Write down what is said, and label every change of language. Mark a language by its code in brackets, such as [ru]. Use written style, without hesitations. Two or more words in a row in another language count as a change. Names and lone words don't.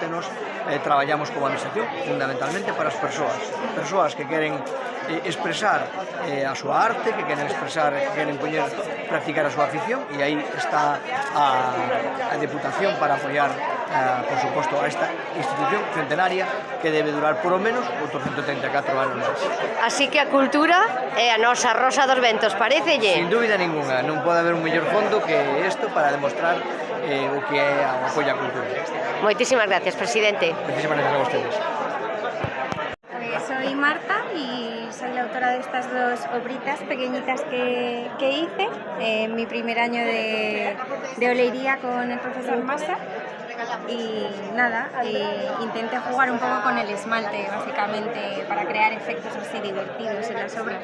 [gl] Nos traballamos como administración fundamentalmente para as persoas que queren expresar a súa arte, que queren expresar, que queren practicar a súa afición, e aí está a Deputación para apoiar, por suposto, a esta institución centenaria que debe durar por o menos outros 134 anos máis. Así que a cultura é a nosa rosa dos ventos, parecelle? Sin dúbida ninguna, non pode haber un mellor fondo que isto para demostrar o que é o apoio á cultura. Moitísimas gracias, presidente. Moitísimas gracias a vostedes. [es] Soy Marta y soy la autora de estas dos obritas pequeñitas que hice en mi primer año de olería con el profesor Massa. Y nada, intenté jugar un poco con el esmalte, básicamente, para crear efectos así divertidos en las obras.